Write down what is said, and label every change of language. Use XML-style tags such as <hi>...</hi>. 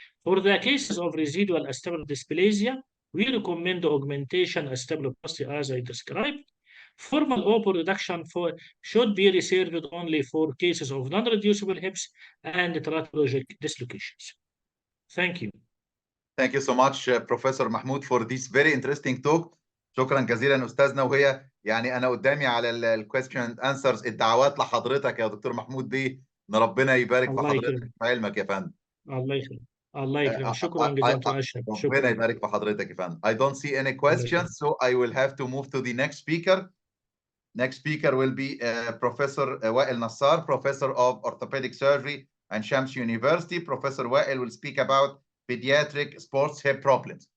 <en>For the cases of residual acetabular dysplasia, we recommend augmentation acetabuloplasty as I described. Formal open reduction should be reserved only for cases of non-reducible hips and teratologic dislocations. Thank you. Thank you so much, Professor Mahmoud, for this very interesting talk.</en> <ar>شكرا جزيلا أستاذنا. وهي يعني أنا قدامي على</ar> <en>الكويستشن and answers</en> <ar>الدعوات لحضرتك يا دكتور محمود دي إن ربنا يبارك في حضرتك في علمك يا فندم. الله يكرمك. الله يكرمك. شكرا جزيلا أشرف. ربنا يبارك في حضرتك يا فندم.</ar> <en>I don't see any questions, so I will have to move to the next speaker. Next speaker will be Professor Wael Nassar, Professor of Orthopedic Surgery and Shams University. Professor Wael will speak about pediatric sports hip problems.</en>